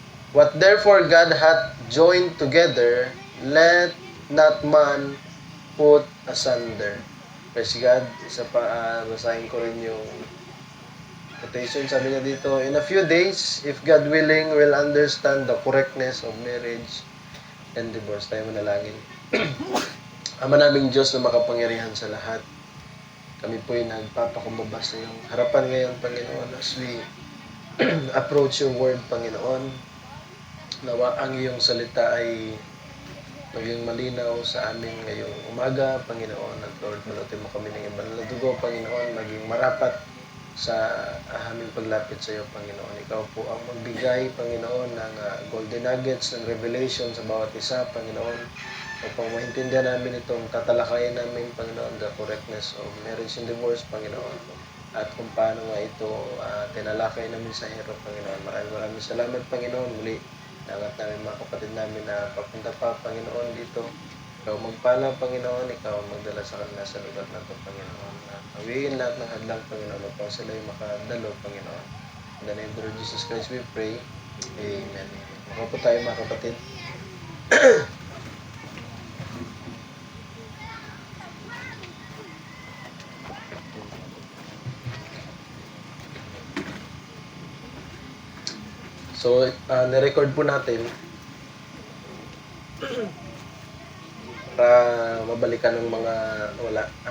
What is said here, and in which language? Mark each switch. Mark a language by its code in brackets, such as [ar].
[en] What therefore God hath joined together, let not man put asunder. Praise God. [tl] Isa pa, basahin ko rin yung quotation. Sabi niya dito, [en] in a few days, if God willing, will understand the correctness of marriage and divorce. [tl] Tayo manalangin. Ama naming Diyos na makapangyarihan sa lahat, kami po'y nagpapakumbaba sa iyong harapan ngayon, Panginoon, [en] as we approach your word, [tl] Panginoon. Nawa ang iyong salita ay maging malinaw sa amin ngayong umaga, Panginoon. At Lord, malutin mo kami ng iba na dugo, Panginoon, maging marapat sa aming paglapit sa iyo, Panginoon. Ikaw po ang magbigay, Panginoon, ng golden nuggets, ng revelation sa bawat isa, Panginoon. Upang maintindihan namin itong tatalakayin namin, Panginoon, [en] the correctness of marriage and divorce, [tl] Panginoon. At kung paano nga ito tinalakay namin sa hirap, Panginoon. Maraming salamat, Panginoon. Muli, nangat namin mga kapatid namin na papunta pa, Panginoon, dito. Ikaw magpala, Panginoon. Ikaw magdala sa kanila sa lugar na ito, Panginoon. Hawiin lahat ng hadlang, Panginoon, upang sila'y makadalo, Panginoon. [en] In the name of the Lord Jesus Christ, we pray. Amen. [tl] Maka po tayo, mga kapatid. So, nirecord po natin para mabalikan ng mga wala.